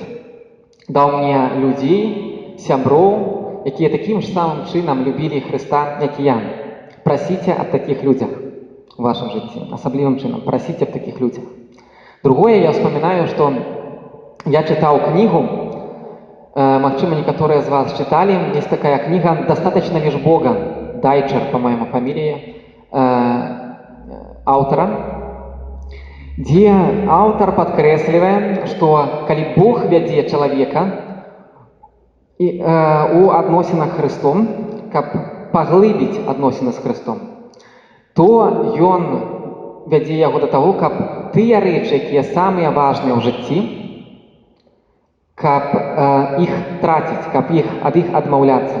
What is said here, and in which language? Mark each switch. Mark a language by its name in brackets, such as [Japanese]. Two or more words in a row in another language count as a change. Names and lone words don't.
[Belarusian] Даў мне людзей, сяброў, якія такім ж самым чынам любілі Хрыста, як і я. Прасіце аб такіх людзях у вашым жыцці, асаблівым чынам. Прасіце аб такіх людзях. Другое, [Russian] я вспоминаю, [Belarusian] што я чытаў кнігу, магчыма, некаторыя з вас чыталі, [Russian] есть такая книга «Достаточно лишь Бога», Дайчер, по-моему, фамилия [Belarusian] аўтара, дзе аўтар падкрэслівае, што калі Бог вядзе чалавека у адносінах з Хрыстом, каб паглыбіць адносіны з Хрыстом, то ён вядзе яго да таго, каб тыя рэчы, якія самыя важныя ў жыцці, каб іх траціць, каб ад іх адмаўляцца.